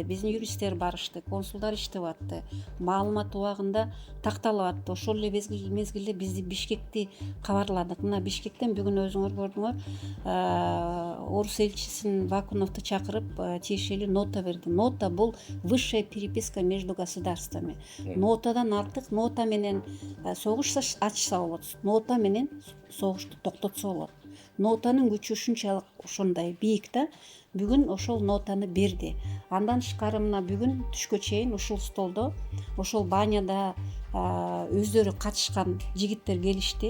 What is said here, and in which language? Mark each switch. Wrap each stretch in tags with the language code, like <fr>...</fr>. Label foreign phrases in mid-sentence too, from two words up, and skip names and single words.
<ky>Биздин юристтер барышты, консулдар иштеп атты. Маалымат убагында такталып атты. Ошол эле мезгилде биз Бишкекти кабарладык. Мына Бишкектен бүгүн өзүңөр көрдүңөр, орус элчисин Вакуновду чакырып, тиешелүү нота берди. Нота бул</ky> <ru>высшая переписка между государствами.</ru> <ky>Нотадан артык, нота менен согуш ачса болот. Нота менен согушту токтотсо болот. Нотанын күчү ушунчалык ошондой бийик да. Бүгүн ошол нотаны берди. Андан тышкары мына бүгүн түшкө чейин ушул столдо, ошол баняда өздөрү катышкан жигиттер келишти.</ky>